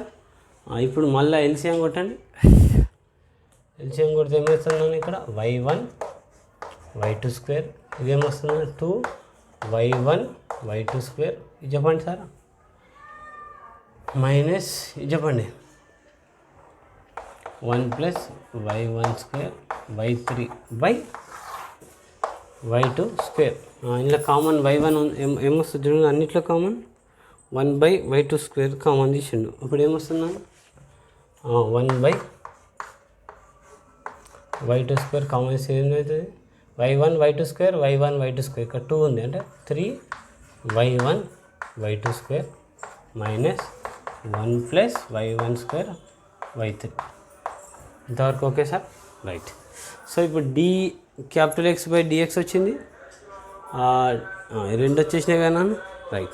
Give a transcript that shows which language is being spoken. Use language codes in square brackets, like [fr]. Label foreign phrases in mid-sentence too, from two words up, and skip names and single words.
[te] ఇప్పుడు మళ్ళీ ఎల్సిఎం కొట్టండి. ఎల్సిఎం కొడితే ఏమవుతుందని ఇక్కడ y1 y2 స్క్వేర్, ఇదేమొస్తుంది 2y1 y2 స్క్వేర్, ఇది చెప్పండి సార్ మైనస్ ఇది చెప్పండి 1 ప్లస్ y1 స్క్వేర్ y3 బై y2 స్క్వేర్. ఇందులో కామన్ y1 ఏమొస్తుంది చూడండి, అన్నిట్లో కామన్ 1 బై y2 స్క్వేర్ కామన్ తీసిండు. ఇప్పుడు ఏమొస్తుందా 1 బై y2 స్క్వేర్ కామన్ తీసి ఏమవుతుంది y1 y2 స్క్వేర్ y1 y2 స్క్వేర్, ఇక్కడ 2 ఉంది అంటే 3y1 y2 స్క్వేర్ మైనస్ 1 ప్లస్ y1 స్క్వేర్ y3. ఇంతవరకు ఓకే సార్, రైట్. సో ఇప్పుడు [en] d capital X by dx [te] వచ్చింది, రెండు వచ్చేసినాయి కదా, రైట్.